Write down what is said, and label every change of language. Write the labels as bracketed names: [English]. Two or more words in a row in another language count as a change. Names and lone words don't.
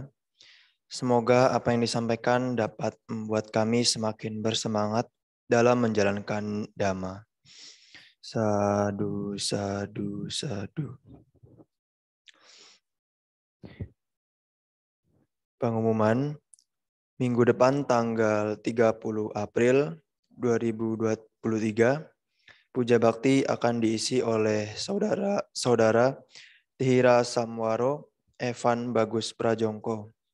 [Indonesian] Semoga apa yang disampaikan dapat membuat kami semakin bersemangat dalam menjalankan dhamma. [Pali] Sadu, sadu, sadu. [Indonesian] Pengumuman, minggu depan tanggal 30 April 2023, Puja Bakti akan diisi oleh saudara Tihira Samwaro, Evan Bagus Prajongko.